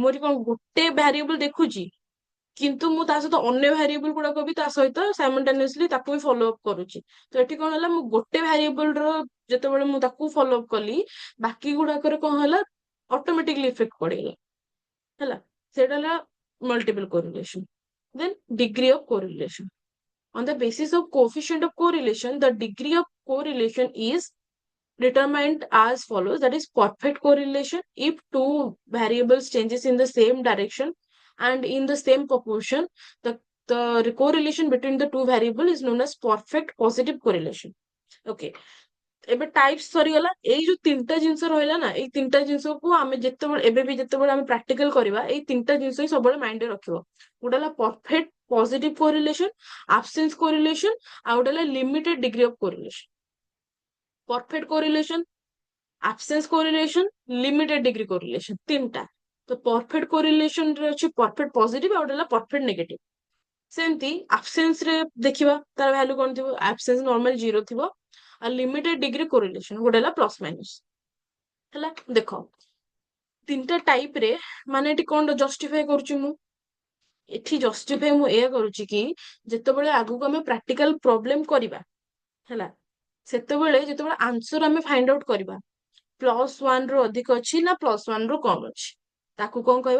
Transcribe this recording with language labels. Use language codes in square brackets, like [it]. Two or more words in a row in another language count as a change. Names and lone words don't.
[or] ମୁଁ ଏଠି କଣ ଗୋଟେ ଭ୍ୟାରିଏବଲ ଦେଖୁଛି, କିନ୍ତୁ ମୁଁ ତା ସହିତ ଅନ୍ୟ ଭ୍ୟାରିଏବଲ ଗୁଡାକ ବି ତା ସହିତ ସାଇମଲଟାନିୟସଲି ତାକୁ ବି [en] follow up [or] କରୁଛି। ତ ଏଠି କଣ ହେଲା, ମୁଁ ଗୋଟେ ଭ୍ୟାରିଏବଲ ର ଯେତେବେଳେ ମୁଁ ତାକୁ [en] follow up [or] କଲି, ବାକି ଗୁଡାକରେ କଣ ହେଲା, [en] automatically effect [or] ପଡିଗଲା ହେଲା। ସେଇଟା ହେଲା [en] multiple correlation. Then degree of correlation. On the basis of coefficient of correlation, the degree of correlation is determined as follows, that is perfect correlation if two variables changes in the same direction and in the same proportion, the correlation between the two variable is known as perfect positive correlation. [or] Okay, ଏବେ ଟାଇପ୍ସ ସରିଗଲା। ଏଇ ଯୋଉ ତିନିଟା ଜିନିଷ ରହିଲା ନା, ଏଇ ତିନିଟା ଜିନିଷକୁ ଆମେ ଯେତେବେଳେ ଏବେ ବି ଯେତେବେଳେ ଆମେ ପ୍ରାକ୍ଟିକାଲ କରିବା, ଏଇ ତିନିଟା ଜିନିଷ ହିଁ ସବୁବେଳେ ମାଇଣ୍ଡରେ ରଖିବ। ଗୋଟେ ହେଲା [en] perfect positive correlation, absence correlation, [or] ଆଉ ଗୋଟେ ହେଲା [en] limited degree of correlation. perfect correlation, absence correlation, limited degree correlation, [or] ତିନିଟା। ତ [en] perfect correlation [or] ରେ ଅଛି [en] perfect positive [or] ଆଉ ଗୋଟେ ହେଲା [en] perfect negative। [or] ସେମିତି absence ରେ ଦେଖିବା ତାର ଭ୍ୟାଲୁ କଣ ଥିବ, absence ନର୍ମାଲି 0 ଥିବ। ଆଉ [en] limited degree correlation [or] ଗୋଟେ ହେଲା [en] plus minus [or] ହେଲା। ଦେଖ ତିନିଟା ଟାଇପ ରେ, ମାନେ ଏଠି କଣ ଜଷ୍ଟିଫାଇ କରୁଛି ମୁଁ, ଏଠି ଜଷ୍ଟିଫାଇ ମୁଁ ଏଇଆ କରୁଛି କି ଯେତେବେଳେ ଆଗକୁ ଆମେ [en] practical problem [or] କରିବା ହେଲା, ସେତେବେଳେ ଯେତେବେଳେ ଆନ୍ସର ଆମେ [en] find out [or] କରିବା, +1 ରୁ ଅଧିକ ଅଛି ନା +1 ରୁ କମ ଅଛି, ତାକୁ କଣ କହିବା।